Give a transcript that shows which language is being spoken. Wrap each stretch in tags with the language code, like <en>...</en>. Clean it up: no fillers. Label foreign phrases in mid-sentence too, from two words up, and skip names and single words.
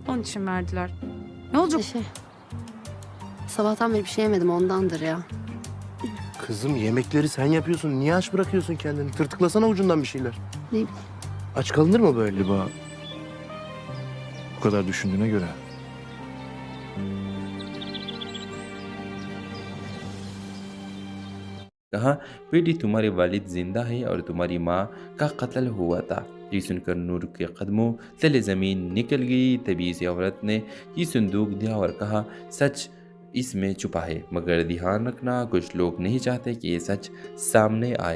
<tr>Onun için verdiler. Ne olacak? Sabahtan beri bir şey yemedim ondandır ya. Kızım yemekleri sen yapıyorsun. Niye aç bırakıyorsun kendini? Tırtıklasana ucundan bir şeyler. Ne? Aç kalınır mı böyle? Galiba bu kadar düşündüğüne göre</tr> <hi>कहा, बेटी तुम्हारे वालिद जिंदा है और तुम्हारी माँ का कत्ल हुआ था। ये सुनकर नूर के कदमों तले ज़मीन निकल गई। तभी इस औरत ने ये संदूक दिया और कहा, सच इसमें छुपा है, मगर ध्यान रखना कुछ लोग नहीं चाहते कि ये सच सामने आए।</hi>